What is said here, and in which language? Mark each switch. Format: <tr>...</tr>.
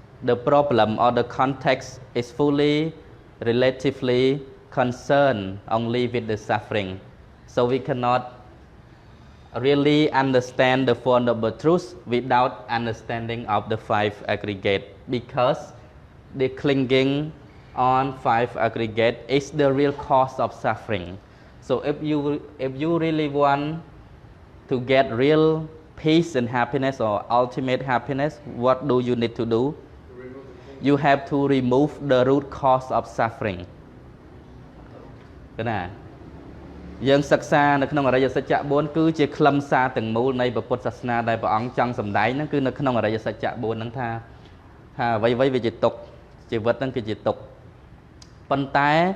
<en>the problem or the context is fully relatively concerned only with the suffering so we cannot really understand the four noble truths without understanding of the five aggregate because the clinging on five aggregate is the real cause of suffering. So if you really want to get real peace and happiness or ultimate happiness, what do you need to do? You have to remove the root cause of suffering.</en> <km>ណាយើងសិក្សានៅក្នុងអរិយសច្ចៈ4គឺជាខ្លឹមសារទាំងមូលនៃពុទ្ធសាសនាដែលព្រះអង្គចង់សម្ដែងហ្នឹងគឺនៅក្នុងអរិយសច្ចៈ4ហ្នឹងថាអ្វីៗវាជាទុក្ខជីវិតហ្នឹងគឺជាទុក្ខប៉ុន្តែ</km>